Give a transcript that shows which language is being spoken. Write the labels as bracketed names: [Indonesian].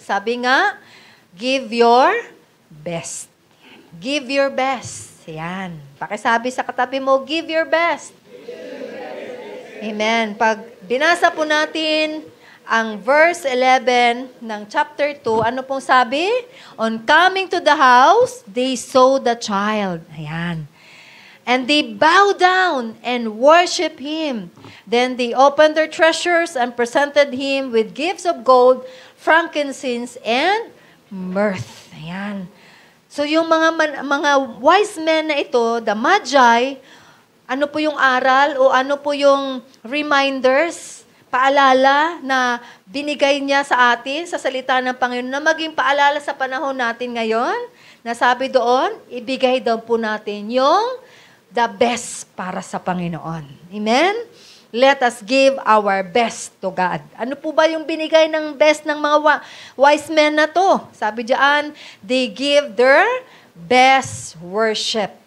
[Filipino] Sabi nga, [English] give your best. Give your best. Yan. [Filipino] Pakisabi sa katabi mo, [English] give your best. Amen. [Filipino] Pag binasa po natin ang verse 11 ng chapter 2, ano pong sabi? [English] On coming to the house, they saw the child. Ayan. And they bowed down and worshiped him. Then they opened their treasures and presented him with gifts of gold, frankincense, and mirth. [Filipino] Ayan. So yung mga wise men na ito, the Magi, ano po yung aral o ano po yung reminders, paalala na binigay niya sa atin sa salita ng Panginoon na maging paalala sa panahon natin ngayon? Nasabi doon, ibigay daw po natin yung the best para sa Panginoon. Amen? [English] Let us give our best to God. [Filipino] Ano po ba yung binigay ng best ng mga wise men na to? Sabi diyan, [English] they give their best worship.